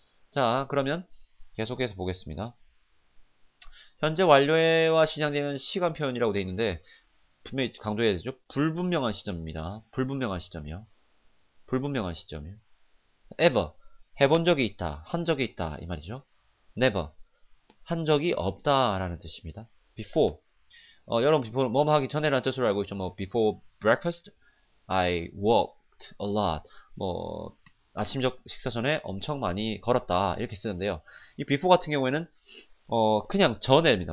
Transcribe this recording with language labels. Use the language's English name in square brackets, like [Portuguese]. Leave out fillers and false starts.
[Korean] 자, 그러면 계속해서 보겠습니다. 현재 완료와 시작되는 시간 표현이라고 되어 있는데 분명히 강조해야 되죠. 불분명한 시점입니다. 불분명한 시점이요. 불분명한 시점이요. ever 해본 적이 있다, 한 적이 있다 이 말이죠. never 한 적이 없다라는 뜻입니다. before 여러분 before 뭐뭐 하기 전에라는 뜻으로 알고 있죠. [English] 뭐 before breakfast I walked a lot. [Korean] 뭐 아침적 식사 전에 엄청 많이 걸었다 이렇게 쓰는데요. 이 before 같은 경우에는 그냥 전에입니다.